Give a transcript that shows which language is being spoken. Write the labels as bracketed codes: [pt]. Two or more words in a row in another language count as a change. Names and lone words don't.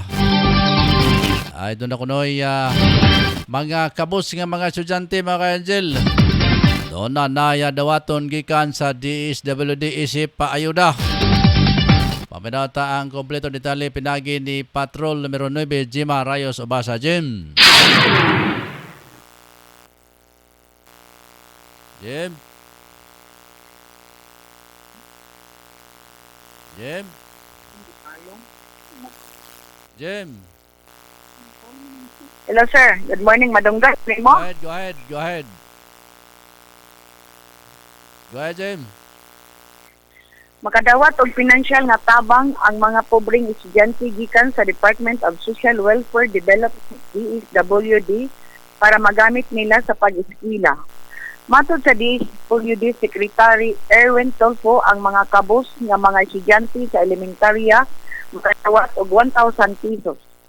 [ceb] Ay doon ako noy mga kabus nga mga estudyante mga ka-Angel. Doon na naya dawaton gikan sa DSWD isip paayuda. Paminata ang kompleto detalye pinagi ni Patrol numero 9 Jima Rayos Obasa. Jim. Jim. Jim. Jim. [en] Hello sir, good morning Madungga. Go ahead. Go ahead, Jim. [ceb] Makadawat og financial nga tabang ang mga pobreng estudyante gikan sa Department of Social Welfare Development DSWD para magamit nila sa pag-eskwela. Matod sa DSWD Secretary Erwin Tolfo, ang mga kabos nga mga estudyante sa elementarya makadawat og 1,000 pesos.